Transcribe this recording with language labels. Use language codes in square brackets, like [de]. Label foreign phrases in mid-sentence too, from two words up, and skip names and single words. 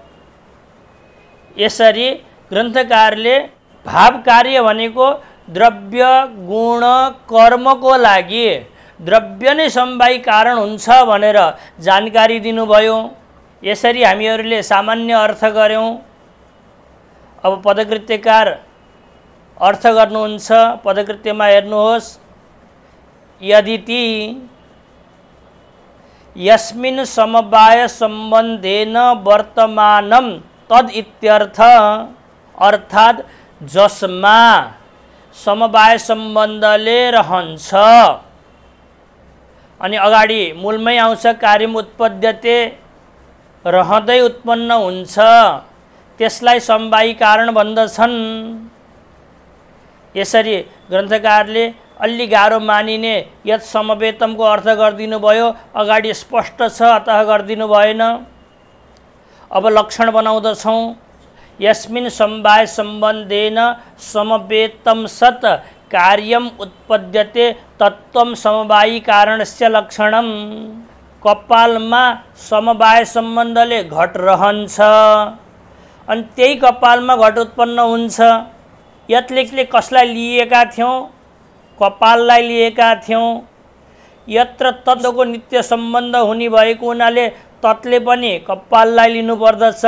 [ne] यसरी ग्रन्थकारले भाव कार्य भनेको द्रव्य गुण कर्मको लागि द्रव्य नै समवायी कारण हुन्छ भनेर जानकारी दिनुभयो। यसरी हामीहरूले सामान्य अर्थ गर्यौं। अब पदकृत्यकार अर्थ गर्नुहुन्छ। पदकृत्यमा हेर्नुहोस्, [sa] यदिति यस्मिन् समवाय सम्बन्धेन वर्तमानं तद इत्यर्थ, [ne] अर्थात् जसमा समवाय सम्बन्धले रहन्छ। अनि अगाडि मूलमै आउँछ [sa] कार्यम उत्पद्यते, [ne] रहँदै उत्पन्न हुन्छ, त्यसलाई समवायी कारण भन्दछन्। यसरी ग्रन्थकारले अलि गाह्रो मानिने यत् समवेतमको अर्थ गरिदिनु भयो। अगाडि स्पष्ट छ अतः गरिदिनु भएन। अब लक्षण बनाउँदछौँ। [sa] यस्मिन् समवाय सम्बन्धेन समवेतम सत् कार्यम उत्पद्यते तत्त्वं समवायी कारणस्य लक्षणम। [ne] कपालमा समवाय सम्बन्धले घट रहन्छ अनि त्यही कपालमा घट उत्पन्न हुन्छ। यत्ले कसलाई लिएका थियौँ? कपाललाई लिएका थियौँ। यत्र तत्त्वको नित्य सम्बन्ध हुने भएको हुनाले तत्ले पनि कपाललाई लिनुपर्दछ।